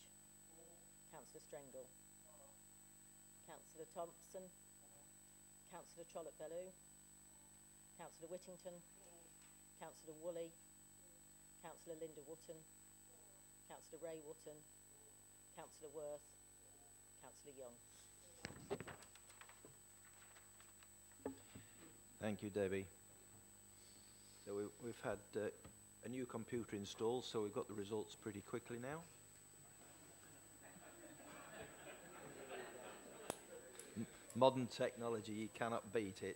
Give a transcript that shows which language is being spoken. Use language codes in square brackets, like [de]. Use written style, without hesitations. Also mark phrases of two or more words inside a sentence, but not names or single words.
[en] Councillor Strengle. Councillor Thompson. Councillor Trollope-Bellew, Councillor Whittington, Councillor Woolley, Councillor Linda Wotton, Councillor Ray Wotton, Councillor Worth, Councillor Young. Thank you, Debbie. So we've had a new computer installed, so we've got the results pretty quickly now. Modern technology, you cannot beat it.